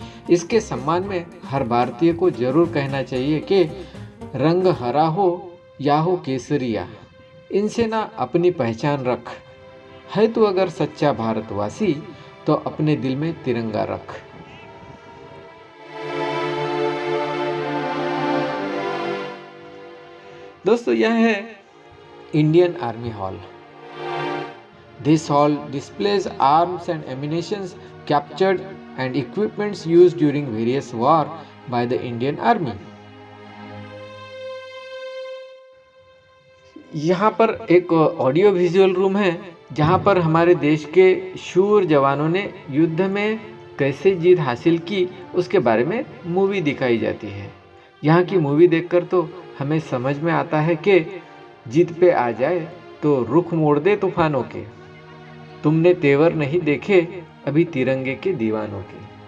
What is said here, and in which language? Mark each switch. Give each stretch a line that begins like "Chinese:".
Hindi: इसके सम्मान में हर भारतीय को जरूर कहना चाहिए कि रंग हरा हो या हो केसरिया, इनसे ना अपनी पहचान रख। है तू अगर सच्चा भारतवासी तो अपने दिल में तिरंगा रख। दोस्तों, यह है Indian army hall.
English: This hall displays arms and ammunition captured and equipments used during various war by the Indian Army.
Hindi: यहाँ पर एक ऑडियो विजुअल रूम है जहाँ पर हमारे देश के शूर जवानों ने युद्ध में कैसे जीत हासिल की उसके बारे में मूवी दिखाई जाती है। यहाँ की मूवी देखकर तो हमें समझ में आता है कि जीत पे आ जाए तो रुख मोड़ दे तूफानों के, तुमने तेवर नहीं देखे अभी तिरंगे के दीवानों के।